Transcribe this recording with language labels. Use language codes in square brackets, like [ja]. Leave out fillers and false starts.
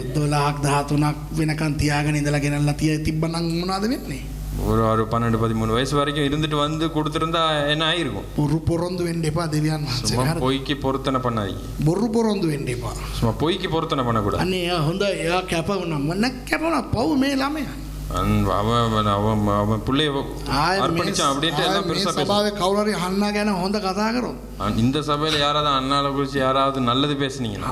[si] 12ක් 13ක් වෙනකන් තියාගෙන ඉඳලා ගෙනල්ලා තිබ්බනම් මොනවද වෙන්නේ [ta] ஒரு 12-13 வயசு வரைக்கும் இருந்துட்டு வந்து கொடுத்துருந்தா என்ன ஆயிருக்கும் [si] බොරු පොරොන්දු වෙන්න එපා දෙවියන් වහන්සේ [ta] சும்மா பொய்க்கு பொருத்தனை பண்ணாதீங்க [si] බොරු පොරොන්දු වෙන්න එපා [ta] சும்மா பொய்க்கு பொருத்தனை பண்ணக்கூடாது [si] අනේ එයා හොඳ එයා කැප වුණා මොන කැප වුණා පව් මේ ළමයා [ta] அவன் பிள்ளைய அர்ப்பணிச்சான் அப்படின்ட்டு எல்லாம் பெருசா பேசுறான். [si] සභාවේ කවුරු හරි අහන්න ගැන හොඳ කතා කරොත් [ta] இந்த சபையில யாராவது அண்ணால குறிச்சு யாராவது நல்லது பேசுனீங்கன்னா